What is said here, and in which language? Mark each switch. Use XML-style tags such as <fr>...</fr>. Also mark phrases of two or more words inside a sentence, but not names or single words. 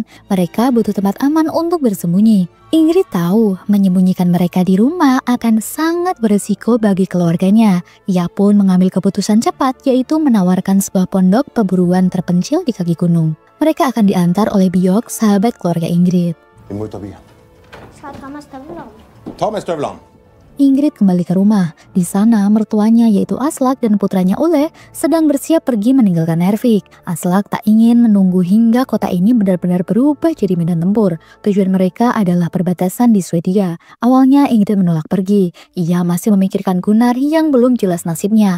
<id>Mereka butuh tempat aman untuk bersembunyi. Ingrid tahu menyembunyikan mereka di rumah akan sangat berisiko bagi keluarganya. Ia pun mengambil keputusan cepat, yaitu menawarkan sebuah pondok perburuan terpencil di kaki gunung. Mereka akan diantar oleh Björk, sahabat keluarga Ingrid.</id> <sv>Ta med stövlarna.</sv> <id>Ingrid kembali ke rumah. Di sana, mertuanya yaitu Aslak dan putranya Ole sedang bersiap pergi meninggalkan Nervik. Aslak tak ingin menunggu hingga kota ini benar-benar berubah jadi medan tempur. Tujuan mereka adalah perbatasan di Swedia. Awalnya Ingrid menolak pergi. Ia masih memikirkan Gunnar yang belum jelas nasibnya.</id>